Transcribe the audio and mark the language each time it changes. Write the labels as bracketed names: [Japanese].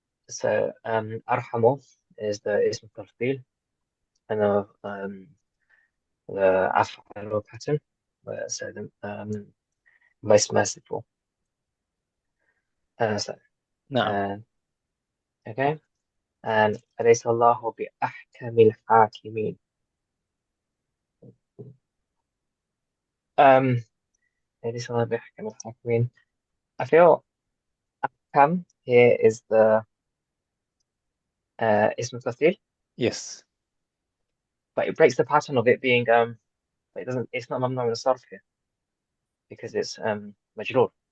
[English] So أرحمه is the اسم التفضيل, and the أفعل pattern, so the most merciful. No. Okay. [Arabic] And أليس الله بأحكم الحاكمين. أليس الله بأحكم الحاكمين. [English] I feel أحكم here is the اسم التفضيل. Yes. But it breaks the pattern of it being it's not mamnu min as-sarf here because it's majroor.